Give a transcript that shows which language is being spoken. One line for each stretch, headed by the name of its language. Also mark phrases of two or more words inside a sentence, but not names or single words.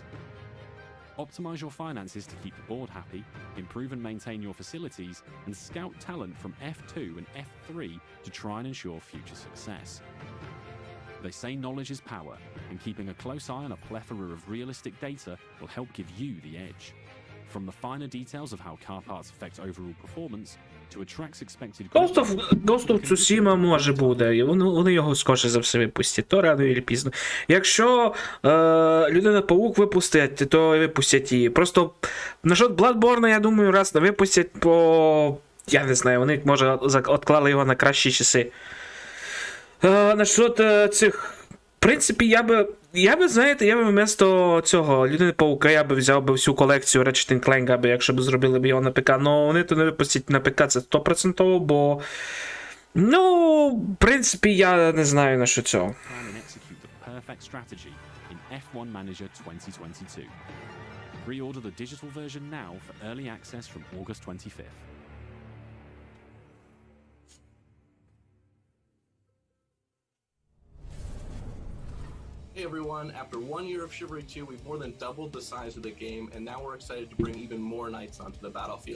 English: Optimize your finances to keep the board happy, improve and maintain your facilities, and scout talent from F2 and F3 to try and ensure future success. They say knowledge is power, and keeping a close eye on a plethora of realistic data will help give you the edge. From the finer details of how car parts affect overall performance, to a track's expected
Ukrainian: Ghost of Tsushima може буде, і вони його скоріше за все випустять, то рано чи пізно. Якщо Людина-паук випустять, то випустять її. Просто насчет Bloodborne, я думаю, раз випустять по... Я не знаю, вони, може, відклали його на кращі часи. Насчет цих... В принципі, я би, знаєте, я би вместо цього Людини-паука я би взяв би всю колекцію Ratchet & Clank, аби, якщо б зробили б його на ПК. Но вони то не випустять на ПК, це 100%, бо... Ну, в принципі, я не знаю на що цього.
English: Pre-order the digital version now for early access from August 25th. Hey everyone, after 1 year of Chivalry 2, we've more than doubled the size of the game, and now we're excited to bring even more knights onto the battlefield.